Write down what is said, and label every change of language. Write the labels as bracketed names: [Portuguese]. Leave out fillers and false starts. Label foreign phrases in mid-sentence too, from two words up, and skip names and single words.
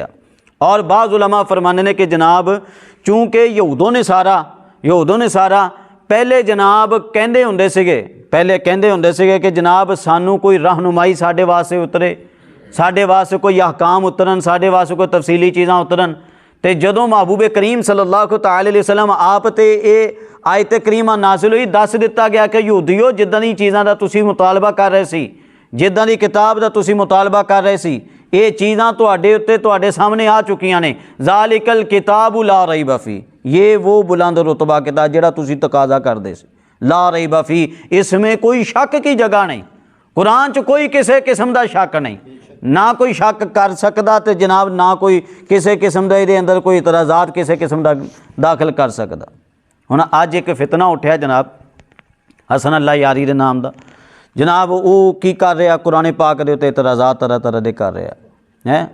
[Punjabi] اور بعض علما فرمانے نے کہ جناب چونکہ یہوداں نے سارا پہلے جناب کہتے ہوندے سیگے، پہلے کہتے ہوندے سیگے کہ جناب سانوں کوئی رہنمائی ساڈے واسطے اترے، ساڈے واسطے کوئی احکام اترن، ساڈے واسطے کوئی تفصیلی چیزاں اترن. تو جدوں محبوب کریم [Arabic] صلى الله تعالى عليه وسلم [Punjabi] آپ تے یہ آیت کریمہ نازل ہوئی، دس دتا گیا کہ یہودیو جداں دی چیزاں دا تسیں مطالبہ کر رہے سی، جداں دی کتاب دا تسیں مطالبہ کر رہے سی، یہ چیزاں تہاڈے اتے تہاڈے سامنے آ چکیاں نے. [Arabic] ذلك الكتاب لا ريب فيه, [Punjabi] یہ وہ بلند رتبہ کتاب جہڑا تسیں تقاضا کردے سی. [Arabic] لا ريب فيه, [Urdu] اس میں کوئی شک کی جگہ نہیں، قرآن چ کوئی کسی قسم کا شک نہیں، نہ کوئی شک کر سکتا تو جناب نہ کوئی کسی قسم کا یہ اندر کوئی اعتراضات کسی قسم کا داخل کر سکتا. [Punjabi] ہن اج اک فتنہ اٹھیا جناب حسن اللہ یاری کے نام کا، جناب وہ کی کر رہا قرآن پاک کے اتے اعتراضات [Urdu] طرح طرح کے کر رہا ہے.